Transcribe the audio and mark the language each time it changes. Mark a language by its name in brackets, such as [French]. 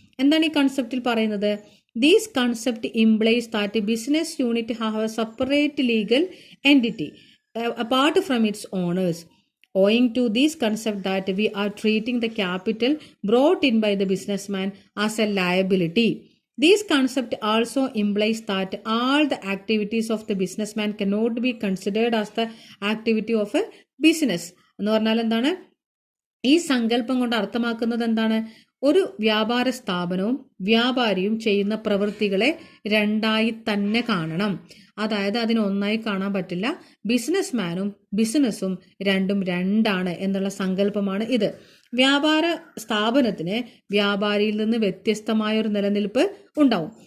[Malayalam] എന്താണ് ഈ കൺസെപ്റ്റിൽ പറയുന്നത്? [English] These concept implies that business unit have a separate legal entity apart from its owners. Owing to this concept that we are treating the capital brought in by the businessman as a liability. This concept also implies that all the activities of the businessman cannot be considered as the activity of a business. [Malayalam] എന്ന് പറഞ്ഞാൽ എന്താണ്, ഈ സങ്കല്പം കൊണ്ട് അർത്ഥമാക്കുന്നത് എന്താണ്, ഒരു വ്യാപാര സ്ഥാപനവും വ്യാപാരിയും ചെയ്യുന്ന പ്രവൃത്തികളെ രണ്ടായി തന്നെ കാണണം. അതായത് അതിന് ഒന്നായി കാണാൻ പറ്റില്ല. ബിസിനസ്മാനും ബിസിനസ്സും രണ്ടും രണ്ടാണ് എന്നുള്ള സങ്കല്പമാണ് ഇത്. വ്യാപാര സ്ഥാപനത്തിന് വ്യാപാരിയിൽ നിന്ന് വ്യത്യസ്തമായ ഒരു നിലനിൽപ്പ് ഉണ്ടാവും.